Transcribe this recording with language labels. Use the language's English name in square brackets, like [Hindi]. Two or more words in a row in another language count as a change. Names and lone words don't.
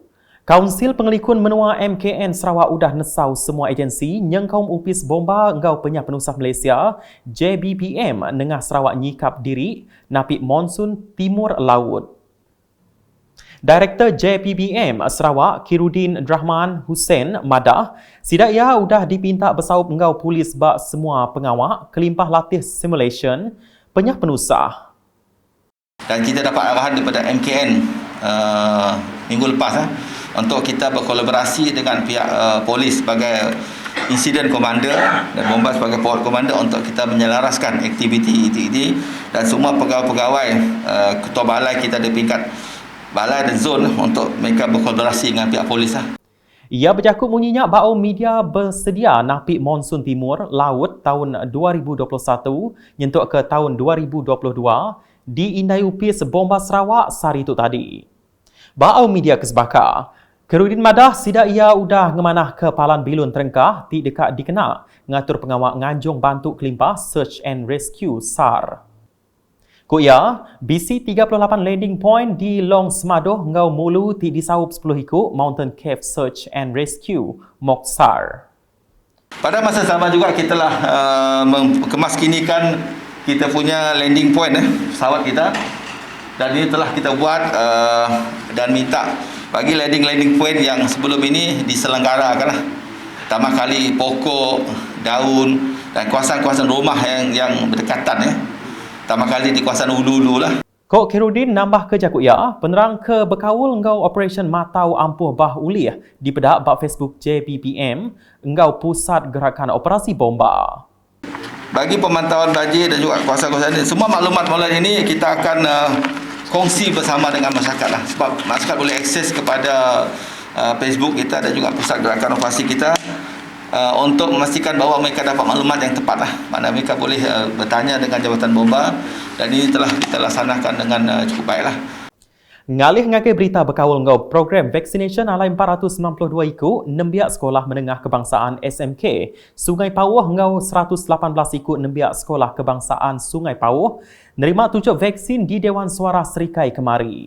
[Iban] Kaunsil Pengelikun Menua MKN Sarawak udah nesau semua agensi nyengkaum upis bomba engkau penyah penusah Malaysia JBPM nengah Sarawak nyikap diri napi monsun timur laut. Direktur JPBM Sarawak Kirudin Rahman Hussein Madah sidak ia udah dipinta bersaup engkau polis bak semua pengawal kelimpah latih simulation penyah penusah. [Malay] Dan kita dapat arahan daripada MKN minggu lepas untuk kita berkolaborasi dengan pihak polis sebagai insiden komander dan Bombas sebagai forward komander untuk kita menyelaraskan aktiviti ini dan semua pegawai-pegawai ketua balai kita di tingkat balai dan zon untuk mereka berkolaborasi dengan pihak polis. [Iban] Ia berjakut bunyinya bau media bersedia napi monsun timur laut tahun 2021 nyentuk ke tahun 2022 diindai upis bomba Sarawak sari itu tadi. Bau media kesbaka Kerudin Madah sidak ia udah ngemanah ke Palan Bilun Terengkah ti dekat dikena ngatur pengawal nganjung bantu kelimpah [English] Search and Rescue [Iban] SAR. Kuya, BC 38 [English] landing point [Iban] di Long Semadoh ngau mulu ti disaup 10 hiku Mountain Cave Search and Rescue Moksar. [Malay] Pada masa sama juga kita telah kemaskinikan kita punya [English] landing point [Malay] pesawat kita, dan ini telah kita buat dan minta bagi [English] landing point [Malay] yang sebelum ini diselenggarakan pertama kali pokok, daun dan kawasan-kawasan rumah yang berdekatan pertama kali di kawasan Ulu lah. [Iban] Kok Kirudin nambah kerja kuya, penerang ke Bekawul engkau Operation Matau Ampuh Bah Ulih di pedak bak Facebook JBPM engkau Pusat Gerakan Operasi Bomba. [Malay] Bagi pemantauan banjir dan juga kawasan-kawasan ini, semua maklumat mulai ini kita akan kongsi bersama dengan masyarakat lah. Sebab masyarakat boleh akses kepada Facebook kita dan juga Pusat Gerakan Operasi kita untuk memastikan bahawa mereka dapat maklumat yang tepat lah. Mana mereka boleh bertanya dengan Jabatan Bomba, dan ini telah kita laksanakan dengan cukup baiklah. [Iban] Ngalih ngakai berita Bekawul ngau program vaccination alai 492 iku nembiak sekolah menengah kebangsaan SMK Sungai Pawuh ngau 118 iku nembiak sekolah kebangsaan Sungai Pawuh nerima tunjuk vaksin di Dewan Suara Serikai kemari.